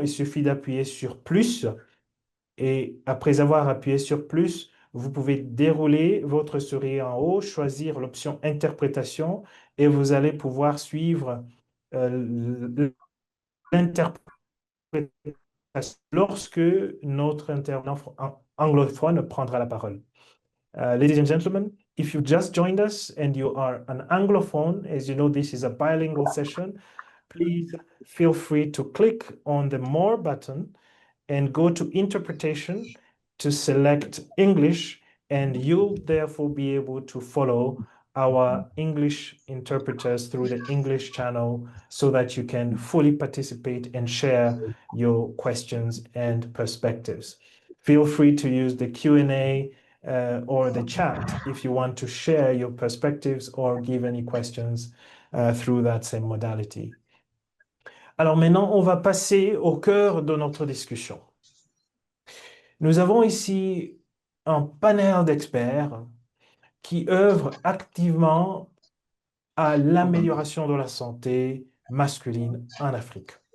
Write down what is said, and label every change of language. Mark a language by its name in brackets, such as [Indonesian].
[French] Il suffit d'appuyer sur plus et après avoir appuyé sur plus, vous pouvez dérouler votre souris en haut, choisir l'option interprétation et vous allez pouvoir suivre l'interprétation lorsque notre intervenant anglophone prendra la parole. [English] Ladies and gentlemen, if you just joined us and you are an Anglophone, as you know, this is a bilingual session, please feel free to click on the More button and go to Interpretation to select English, and you'll therefore be able to follow our English interpreters through the English channel so that you can fully participate and share your questions and perspectives. Feel free to use the Q&A or the chat if you want to share your perspectives or give any questions through that same modality. [French] Alors maintenant, on va passer au cœur de notre discussion. Nous avons ici un panel d'experts qui œuvrent activement à l'amélioration de la santé masculine en Afrique.